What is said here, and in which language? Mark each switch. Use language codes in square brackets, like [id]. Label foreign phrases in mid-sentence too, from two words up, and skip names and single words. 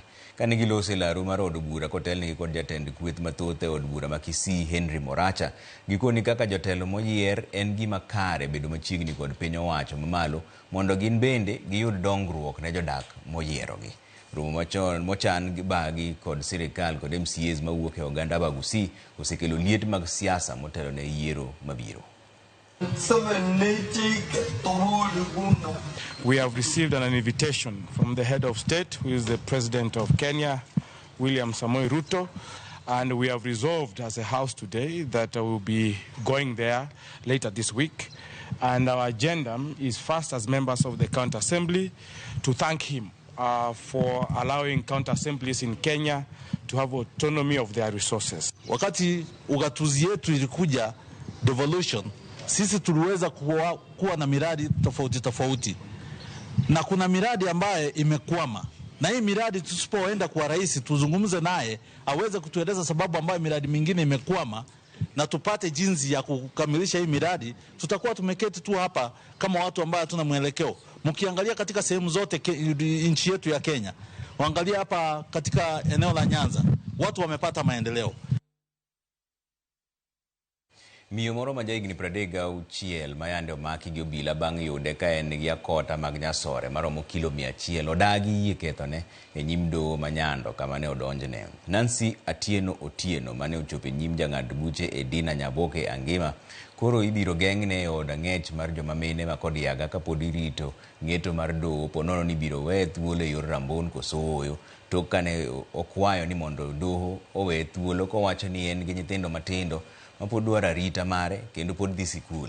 [luo] Kane gilose laru mar od bura kotelnigi kod jatend kweth mathoth e od bura ma Kisii Henry Moracha gikoni kaka jotelo moyier en gima kare bedo machiegni kod piny owacho mamalo mondo gin bende giyud dongruok ne jodak moyierogi. Romo machon mochan gi bagi kod sirikal kod MCAs mawuok e oganda Bagusi osekelo liet mag siasa motelo ne yiero mabiro. [en] We have received an invitation from the head of state, who is the President of Kenya, William Samoei Ruto, and we have resolved as a house today that we will be going there later this week And our agenda is first, as members of the County Assembly, to thank him for allowing county assemblies in Kenya to have autonomy of their resources. [sw] Wakati ugatuzi yetu ilikuja devolution, sisi tuliweza kuwa na miradi tofauti. Na kuna miradi ambaye imekwama. Na hii miradi tusipoenda kwa rais tuzungumze naye aweze kutueleza sababu ambayo miradi mingine imekwama na tupate jinsi ya kukamilisha hii miradi, tutakuwa tumeketi tu hapa kama watu ambao hatuna mwelekeo. Mkiangalia katika sehemu zote nchi yetu ya Kenya, waangalia hapa katika eneo la Nyanza, watu wamepata maendeleo. [luo] Miyo moro ma jahigni 36 mayande omaki gi obila bang' yude ka en gi akota mag nyasore maromo kilo 100 odagi yie kethone e nyim doho manyando kama ne odonjne. Nancy Atieno Otieno mane ochopo e nyim jang'ad buche e Dina Nyaboke Angima koro ibiro geng'ne e od ang'ech mar joma mine ma kod yaga kapod irito ng'eto mar doho ponono ni biro we thuolo e yor rambon koso oyo tok kane okwayo ni mondo doho owe thuolo kowacho ni en gi nyithindo matindo mapod dwaro arita mare kendo pod dhi sikul.